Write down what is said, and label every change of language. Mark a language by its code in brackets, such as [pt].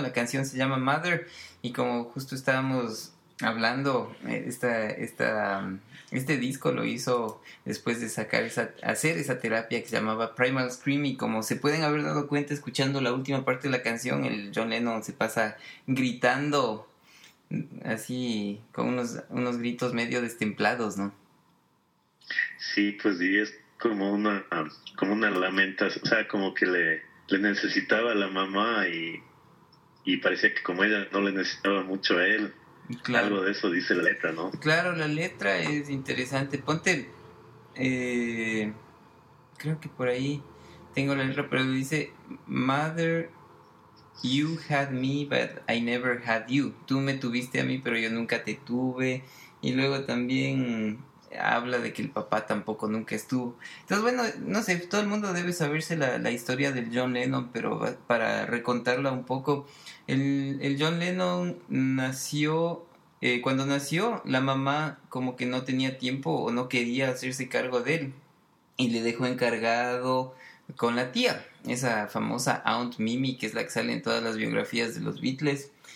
[es] La canción se llama Mother, y como justo estábamos hablando, este disco lo hizo después de hacer esa terapia que se llamaba Primal Scream, y como se pueden haber dado cuenta escuchando la última parte de la canción, el John Lennon se pasa gritando así con unos gritos medio destemplados, ¿no? Sí, pues sí, es como una lamenta, o sea, como que le necesitaba a la mamá y parecía que como ella no le necesitaba mucho a él. Claro. Algo de eso dice la letra, ¿no? Claro, la letra es interesante. Ponte, creo que por ahí tengo la letra, pero dice: [en] Mother, you had me, but I never had you. [es] Tú me tuviste a mí, pero yo nunca te tuve. Y luego también habla de que el papá tampoco nunca estuvo. Entonces, bueno, no sé, todo el mundo debe saberse la historia del John Lennon, pero para recontarla un poco, el John Lennon nació, cuando nació, la mamá como que no tenía tiempo o no quería hacerse cargo de él, y le dejó encargado con la tía, esa famosa Aunt Mimi, que es la que sale en todas las biografías de los Beatles.